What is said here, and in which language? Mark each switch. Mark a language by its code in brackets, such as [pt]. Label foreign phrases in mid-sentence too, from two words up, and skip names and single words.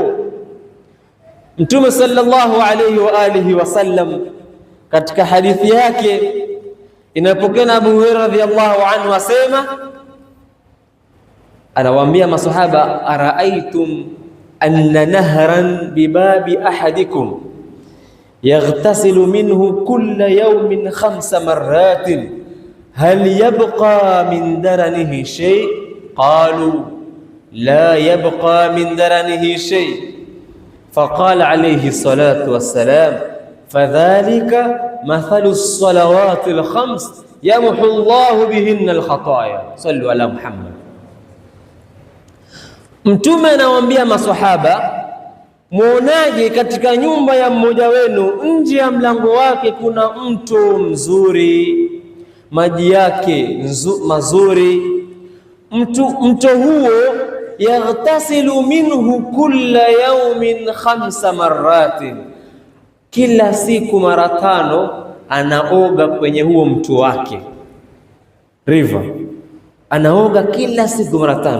[ar] Mtume صلى الله عليه وعلى آله وسلم [sw] katika hadithi yake inapokea na Abu Hurairah [ar] رضي الله عنه [sw] asema, anawaambia masahaba, [ar] أرأيتم أن نهرا بباب أحدكم يغتسل منه كل يوم 5 مرات هل يبقى من درنه شيء? قالوا لا يبقى من درنه شيء. فقال عليه الصلاة والسلام، فذلك مثل الصلوات الخمس يمحو الله بهن الخطايا. صلوا على محمد. [sw] Mtume anawaambia maswahaba, muonaje katika nyumba ya mmoja wenu nje ya mlango wake kuna mto mzuri, maji yake mazuri, mto huo [ar] يغتسل منه كل يوم 5 مرات, [sw] kila siku mara 5 anaoga kwenye huo mto wake river, anaoga kila siku mara 5.